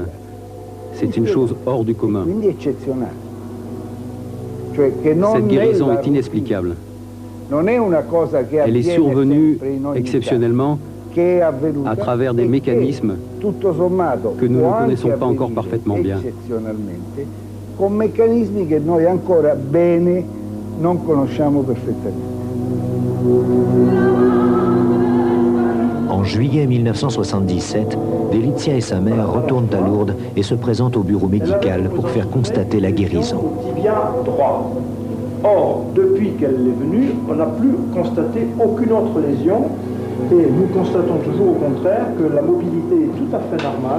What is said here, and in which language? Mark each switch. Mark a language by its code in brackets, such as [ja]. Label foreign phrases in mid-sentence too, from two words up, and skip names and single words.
[fr] C'est une chose hors du commun. Cette guérison est inexplicable. Elle est survenue exceptionnellement à travers des mécanismes que nous ne connaissons pas encore parfaitement bien. [it] Con meccanismi che noi ancora bene non conosciamo perfettamente. [fr] En juillet 1977, Delizia et sa mère retournent à Lourdes et se présentent au bureau médical pour faire constater la guérison. Tibia droit. Or, depuis qu'elle est venue, on n'a plus constaté aucune autre lésion et nous constatons toujours au contraire que la mobilité est tout à fait normale.